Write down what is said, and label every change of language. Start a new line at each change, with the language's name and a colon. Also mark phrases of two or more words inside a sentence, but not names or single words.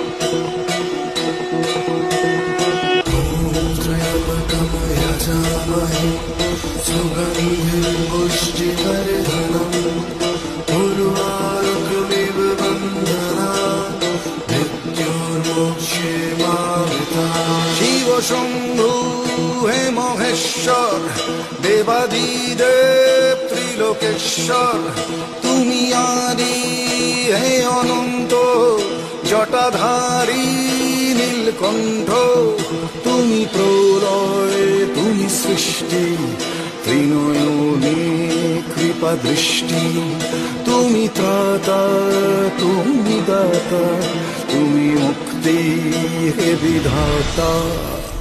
Sanskrit: सुगन्धिं पुष्टिवर्धनम् उर्वारुकमिव बन्धनात् मृत्योर्मोक्षे मामृता।
Bangla: শিব শম্ভু হে মহেশ্বর দেবাদিদেব ত্রিলোকেশ্বর, তুমি আদি হে অনন্ত জটাধারী নীলকণ্ঠ, তুমি প্রলয় তুমি সৃষ্টি ত্রিনয়নে কৃপা দৃষ্টি, তুমি ত্রাতা তুমি দাতা তুমি মুক্তি হে বিধাতা।